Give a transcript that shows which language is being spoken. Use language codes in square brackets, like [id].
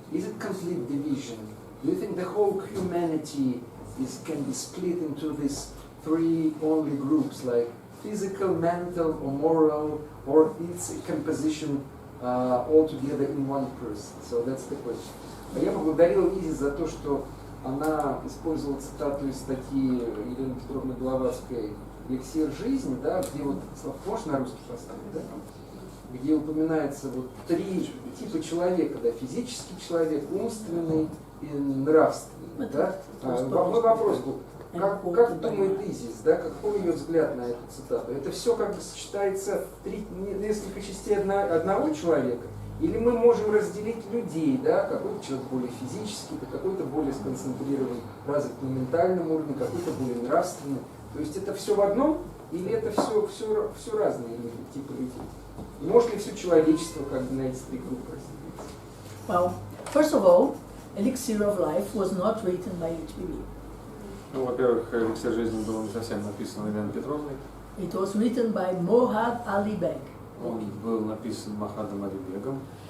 [en] Is it complete division? Do you think the whole humanity can be split into these three only groups, like physical, mental, or moral, or it's a composition all together in one person? So that's the question. [ru] Я поблагодарил Изис за то, что она использовала цитату из статьи Елены Петровны Блаватской «Эликсир жизни», да, где вот, можно на русский поставить, да, где упоминается вот три типа человека, да, физический человек, умственный и нравственный, да. Мой вопрос был, как думает Изис, да, какой ее взгляд на эту цитату? Это все как бы сочетается в несколько частей одного человека? Или мы можем разделить людей, да, какой-то человек более физический, какой-то более сконцентрирован, развит на ментальном уровне, какой-то более нравственный. То есть это все в одном, или это все разные типы людей? И может ли все человечество как бы на эти три группы разделиться? [en] Well, first of all, Elixir of Life was not written by HPP. [ru] Ну, во-первых, «Эликсир жизни» был не совсем написан Еленой Петровной. [en] It was written by Mohad Ali Beg. [ru] Он был написан Мохадом Али Бегом.